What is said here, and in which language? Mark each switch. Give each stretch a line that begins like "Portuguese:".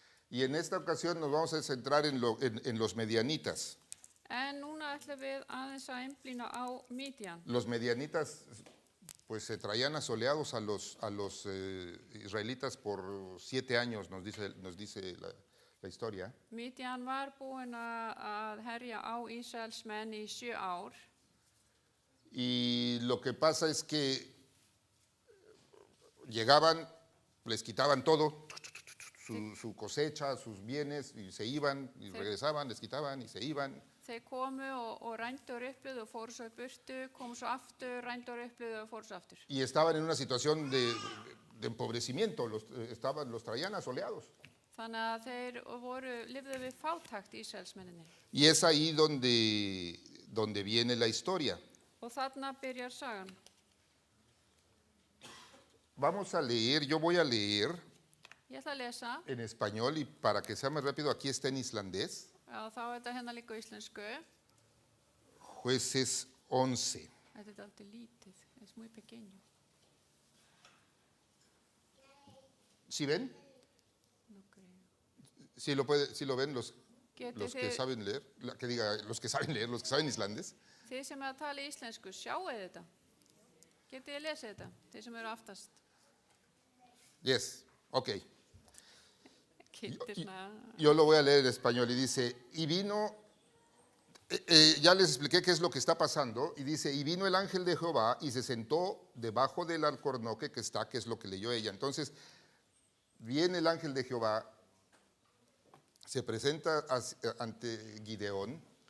Spanish: Y en esta ocasión nos vamos a centrar en los medianitas.
Icelandic: En núna ætlum við aðeins að einblína á Mídian.
Spanish: Los medianitas pues se traían asoleados a los israelitas por 7 años, nos dice la historia.
Icelandic: Mídian var búin að herja á Ísraelsmenn í 7 ár.
Spanish: Y lo que pasa es que llegaban, les quitaban todo, su cosecha, sus bienes, y se iban y regresaban, les quitaban y se iban.
Icelandic: Þeir komu og rændu og ripluðu og fóru svo í burtu, komu svo aftur, rændu og ripluðu og fóru svo aftur.
Spanish: Y estaban en una situación de empobrecimiento, los traían asoleados.
Icelandic: Þannig að þeir lifðu við fátækt Ísraelsmenninni.
Spanish: Y es ahí donde viene la historia.
Icelandic: Og þarna byrjar sagan.
Spanish: Vamos a leer, yo voy a leer
Icelandic: Ég ætla að lesa.
Spanish: en español y para que sea más rápido, aquí está en islandés.
Icelandic: Já, þá er þetta hérna líka á íslensku.
Spanish: Jueces 11.
Icelandic: Þetta er alltaf lítið,
Spanish: es muy pequeño. ¿Sí ven? No creo. ¿Sí lo ven los que saben leer? Los que saben leer, los que saben islandés. Þið sem að tala íslensku, sjáu þetta. Getið þið lesið þetta, þeir sem eru aftast?
English: Yes, ok.
Icelandic: Kynntir svona,
Spanish: Yo lo voy a leer en español y dice, y vino, ya les expliqué qué es lo que está pasando, y dice, y vino el ángel de Jehová y se sentó debajo del alcornoque que está, que es lo que leyó ella. Entonces, viene el ángel de Jehová, se presenta ante Gideón,